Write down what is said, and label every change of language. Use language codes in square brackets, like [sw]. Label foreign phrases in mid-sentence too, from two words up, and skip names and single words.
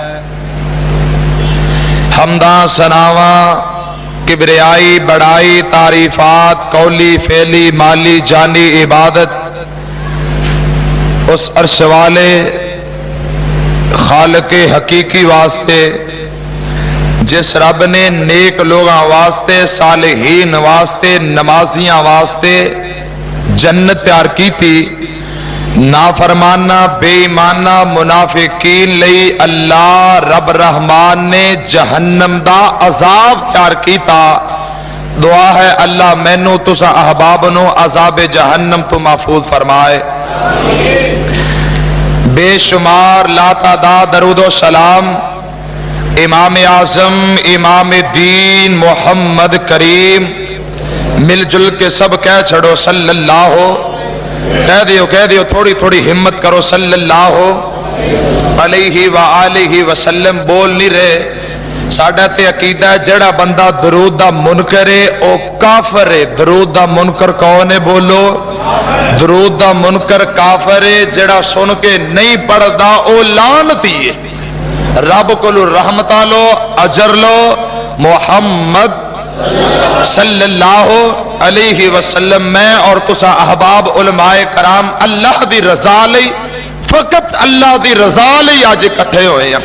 [pa] حمداں ثناواں، کبریائی، بڑائی، تعریفات قولی، فعلی، مالی، جانی عبادت اس عرش والے خالق حقیقی واسطے جس رب نے نیک لوگاں واسطے، صالحین واسطے، نمازیاں واسطے جنت تیار کی تھی، نافرمانہ بے ایمانہ منافقین لئی اللہ رب رحمان نے جہنم دا عذاب تیار کیتا۔ دعا ہے اللہ مینوں تساں احباب نو عذاب جہنم تو محفوظ فرمائے۔ بے شمار لا تعداد درود و سلام امام اعظم امام دین محمد کریم، مل جل کے سب کہہ چھڑو [ar] صلی اللہ، [pa] کہہ دیو تھوڑی تھوڑی ہمت کرو [ar] صلی اللہ علیہ وآلہ وسلم۔ [ur] بول نہیں رہے، [pa] ساڈا تے عقیدہ ہے جڑا بندہ درود دا منکر ہے او کافر ہے۔ درود دا منکر کون ہے؟ بولو۔ درود دا منکر کافر ہے، جڑا سن کے نہیں پڑھدا او لعنتی ہے۔ رب کو رحمت لو، اجر لو، محمد [ar] صلی اللہ علیہ وسلم [pa] میں اور تسا احباب علماء کرام اللہ دی رضا لئی، فقط اللہ دی رضا لئی آج اکٹھے ہوئے ہیں۔